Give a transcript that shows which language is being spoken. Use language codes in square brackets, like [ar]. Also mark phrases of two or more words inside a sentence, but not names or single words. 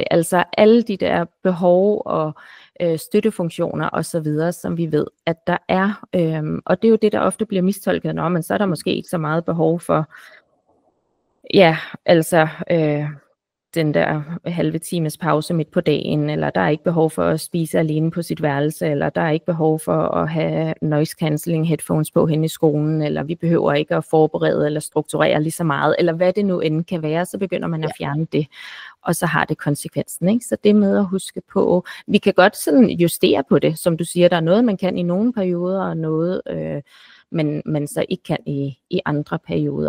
[da] Altså alle de der behov og støttefunktioner og så videre, som vi ved, at der er. Og det er jo det, der ofte bliver mistolket, men så er der måske ikke så meget behov for, den der halve times pause midt på dagen, eller der er ikke behov for at spise alene på sit værelse, eller der er ikke behov for at have [en] noise cancelling headphones [da] på hen i skolen, eller vi behøver ikke at forberede eller strukturere lige så meget, eller hvad det nu end kan være, så begynder man at fjerne det, og så har det konsekvensen, ikke? Så det med at huske på, vi kan godt sådan justere på det, som du siger, der er noget, man kan i nogle perioder, og noget, man så ikke kan i andre perioder.